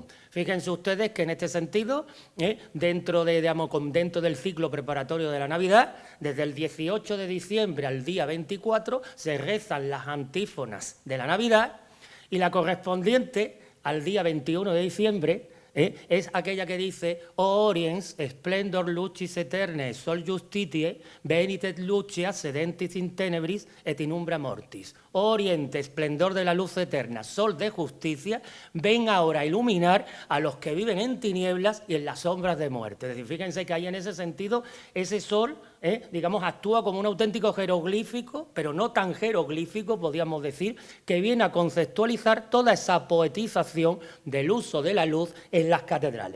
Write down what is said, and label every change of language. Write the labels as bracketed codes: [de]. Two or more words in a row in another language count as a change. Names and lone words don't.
[es] Fíjense ustedes que en este sentido, dentro del ciclo preparatorio de la Navidad, desde el 18 de diciembre al día 24 se rezan las antífonas de la Navidad y la correspondiente al día 21 de diciembre es aquella que dice [la] Oriens splendor lucis aeternae sol justitiae venitet lucia sedentis in tenebris et in umbra mortis. [es] Oriente, esplendor de la luz eterna, sol de justicia, ven ahora a iluminar a los que viven en tinieblas y en las sombras de muerte. Es decir, fíjense que ahí en ese sentido ese sol, digamos, actúa como un auténtico jeroglífico, pero no tan jeroglífico, podríamos decir, que viene a conceptualizar toda esa poetización del uso de la luz en las catedrales.